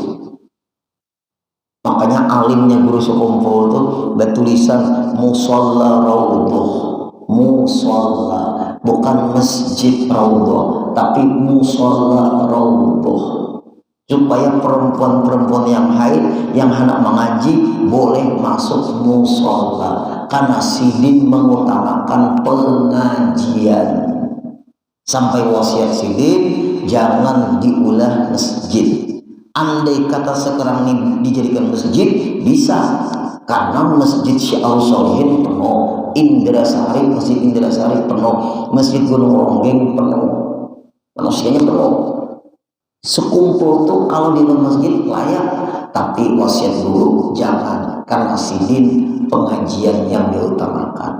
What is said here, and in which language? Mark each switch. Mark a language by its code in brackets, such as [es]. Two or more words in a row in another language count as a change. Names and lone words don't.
[id] Makanya alimnya guru sekumpul tuh bertulisan musalla raudhah, musalla, bukan masjid raudhah, tapi musalla raudhah, supaya perempuan-perempuan yang haid yang hendak mengaji boleh masuk musalla, karena sidin mengutamakan pengajian. [bjn] Sampai wasiat sidin jangan diulah masjid. [id] Andai kata sekarang ini dijadikan masjid bisa, karena masjid Syiarus Sholihin penuh, Indrasari, masjid Indrasari penuh, masjid Gunung Ronggeng penuh, manusianya penuh. Sekumpul tuh kalau di masjid layak, tapi wasiat dulu jangan, karena sidin pengajian yang diutamakan.